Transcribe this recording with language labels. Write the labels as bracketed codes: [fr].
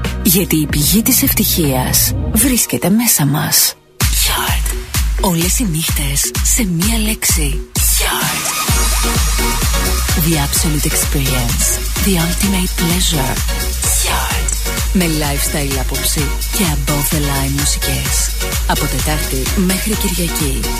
[el] Γιατί η πηγή της ευτυχίας βρίσκεται μέσα μας. Yard. Όλες οι νύχτες σε μία λέξη. Yard. [en] The absolute experience. The ultimate pleasure. Yard. [el] Με lifestyle άποψη και [en] above the line [el] μουσικές. Από Τετάρτη μέχρι Κυριακή.